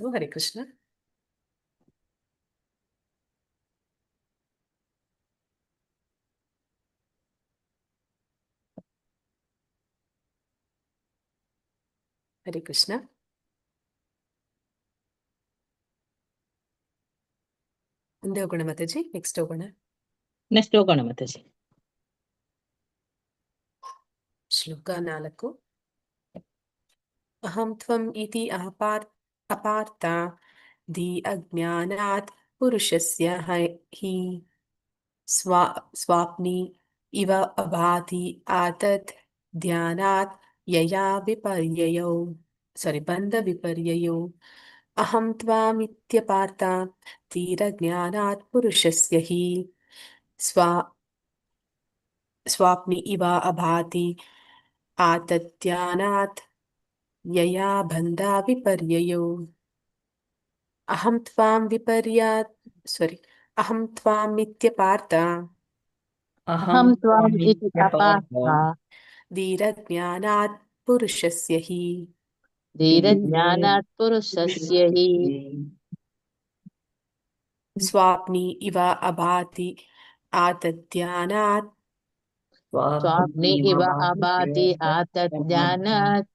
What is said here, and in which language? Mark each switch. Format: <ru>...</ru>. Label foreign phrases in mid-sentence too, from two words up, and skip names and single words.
<sa>ಹರೇ ಕೃಷ್ಣ. ಹರೇ ಕೃಷ್ಣ.</sa> <kn>ಮುಂದೆ ಹೋಗೋಣ ಮಾತಾಜಿ, ನೆಕ್ಸ್ಟ್ ಹೋಗೋಣ ಮಾತಾಜಿ. ಶ್ಲೋಕ 4.</kn> <sa>ಅಹಂ ತ್ವಂ ಇತಿ ಅಪಾರ್ಥ ದಿ ಅಜ್ಞಾನಾತ್ ಪುರುಷಸ್ಯ ಹಿ ಸ್ವಾಪ್ನಿ ಇವ ಅಭಾತಿ ಆತತ್ ಧ್ಯಾನಾತ್ ಯಯಾ ವಿಪರ್ಯಯೋ ಬಂಧ ವಿಪರ್ಯಯೋ. ಅಹಂ ತ್ವಾಮಿತ್ಯಪಾರ್ಥ ಧೀರಜ್ಞಾನಾತ್ ಪುರುಷಸ್ಯ ಹಿ ಸ್ವಾಪ್ನಿ ಇವ ಅಭಾತಿ ಆತತ್ಯಾನಾತ್ ಯಯಾ ಬಂಧ ವಿಪರ್ಯಯೋ. ಅಹಂ ತ್ವಾಮಿತ್ಯಪಾರ್ಥ ಅಹಂ ತ್ವಾಂ ಇತಿ ಅಪಾರ್ಥ ಧೀರಜ್ಞಾನಾತ್ ಪುರುಷಸ್ಯ ಹಿ ಧೀರಜ್ಞಾನಾತ್ ಪುರುಷಸ್ಯ ಹಿ ಸ್ವಾಪ್ನಿ ಇವ ಅಭಾತಿ ಆತದ್ಧ್ಯಾನಾತ್ ಸ್ವಾಪ್ನಿ ಇವ ಅಭಾತಿ ಆತದ್ಧ್ಯಾನಾತ್</sa>